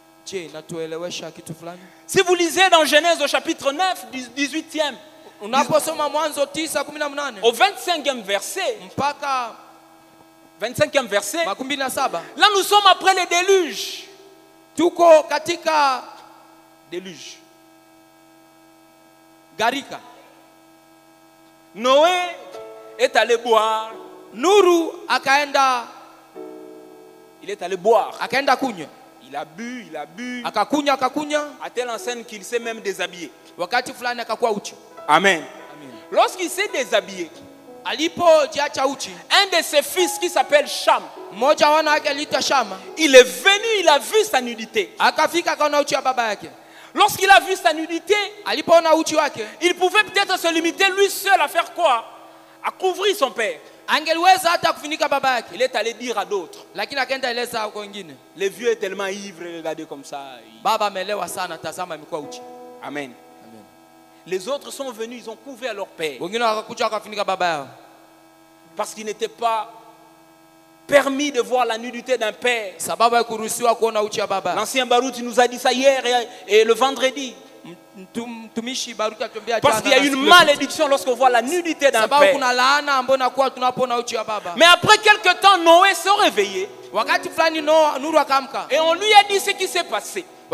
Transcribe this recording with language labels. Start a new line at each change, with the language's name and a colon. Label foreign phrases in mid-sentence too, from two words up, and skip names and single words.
French: Si vous lisez dans Genèse au chapitre 9, 18e, au 25e verset, 25e verset, là nous sommes après le déluge. Déluge.
Swahili: Garika.
French: Noé est allé boire.
Swahili: Nuru akaenda.
French: Il est allé boire.
Swahili: Akaenda kunywa.
French: Il a bu, il a bu.
Swahili: Akakunya, akakunya.
French: À telle enseigne qu'il s'est même déshabillé.
Swahili: Wakati fulani akakuwa uchi. Amen. Amen.
French: Lorsqu'il s'est déshabillé,
Swahili: alipo jiacha uchi,
French: un de ses fils qui s'appelle Cham,
Swahili: mmoja wana wake aliitwa Shama,
French: il est venu, il a vu sa nudité.
Swahili: Akafika akaona uchi wa baba yake.
French: Lorsqu'il a vu sa nudité,
Swahili: alipoona uchi wake,
French: il pouvait peut-être se limiter lui seul à faire quoi? À couvrir son père.
Swahili: Angeliweza hata kufunika baba yake.
French: Il est allé dire à d'autres.
Swahili: Lakini akaenda eleza kwa wengine.
French: Le vieux est tellement ivre, regardez comme ça.
Swahili: Baba amelewa sana, tazama amekuwa uchi. Amen. Amen.
French: Les autres sont venus, ils ont couvert leur père.
Swahili: Wengine wakakuja wakafunika baba yao.
French: Parce qu'il n'était pas permis de voir la nudité d'un père.
Swahili: Sababu ya kuruhusiwa kuona uchi wa baba.
French: L'ancien Baruch nous a dit ça hier et le vendredi. Parce qu'il y a une malédiction lorsqu'on voit la nudité d'un père. Mais après quelques temps, Noé s'est réveillé. Et on lui a dit ce qui s'est passé.